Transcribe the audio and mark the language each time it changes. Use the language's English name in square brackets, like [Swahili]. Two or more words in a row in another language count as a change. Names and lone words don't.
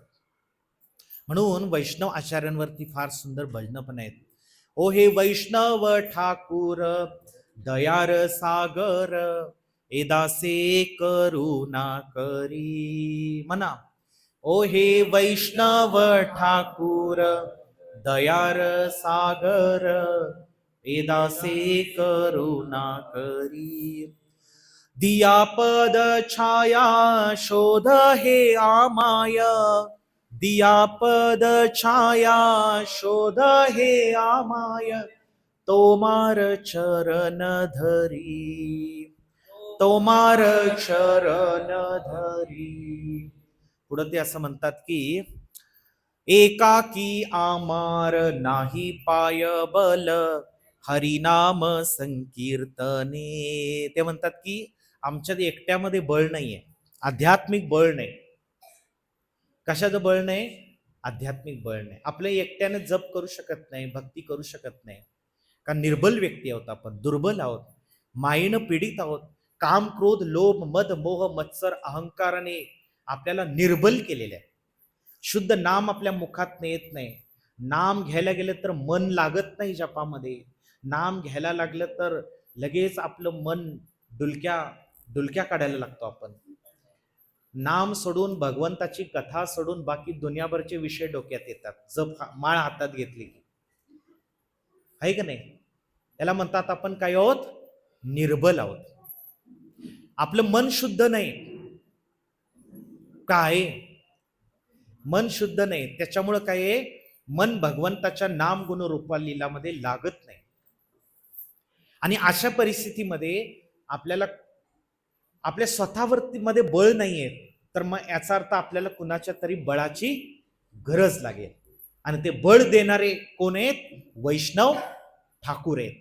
[Marathi] म्हणून वैष्णव आचार्यांवरती फार सुंदर भजनं पण आहेत. [Bangla] ও হে বৈষ্ণব ঠাকুর দয়ার সাগর, এ দাসে করুণা করি. म्हणा, ও হে বৈষ্ণব ঠাকুর দয়ার সাগর, এ দাসে করুণা করি. দিয়া পদ ছায়া শোধ হে আমায়, দিয়া পদ ছায়া শোধ হে আমায়, তোমার চরণ ধরি, তোমার চরণ ধরি. [Marathi] पुढे ते असं म्हणतात की [Bangla] একাকী আমার নাহি পায় বল, হরিনাম সংকীর্তনে. [Marathi] ते म्हणतात की आमच्यात एकट्यामध्ये बळ नाहीये, आध्यात्मिक बळ नाही. कशाचं बळ नाही? आध्यात्मिक बळ नाही. आपल्या एकट्याने जप करू शकत नाही, भक्ती करू शकत नाही. कारण निर्बल व्यक्ती आहोत आपण, दुर्बल आहोत, मायेनं पीडित आहोत. काम क्रोध लोभ मद मोह मत्सर अहंकाराने आपल्याला निर्बल केलेले आहे. शुद्ध नाम आपल्या मुखात येत नाही. नाम घ्यायला गेलं तर मन लागत नाही जपामध्ये. नाम घ्यायला लागलं तर लगेच आपलं मन डुलक्या डुलक्या काढायला लागतो आपण. नाम सोडून, भगवंताची कथा सोडून बाकी दुनियाभरचे विषय डोक्यात येतात. जप माळ हातात घेतली की, आहे का नाही? त्याला म्हणतात आपण काय आहोत? निर्बल आहोत. आपलं मन शुद्ध नाही. काय? मन शुद्ध नाही. त्याच्यामुळं काय आहे? मन भगवंताच्या नाम गुण रूपा लीलामध्ये लागत नाही. आणि अशा परिस्थितीमध्ये आपल्याला आपल्या स्वतःवरती मध्ये बळ नाहीये, तर मग याचा अर्थ आपल्याला कुणाच्या तरी बळाची गरज लागेल. आणि ते बळ देणारे कोण आहेत? वैष्णव ठाकूर आहेत.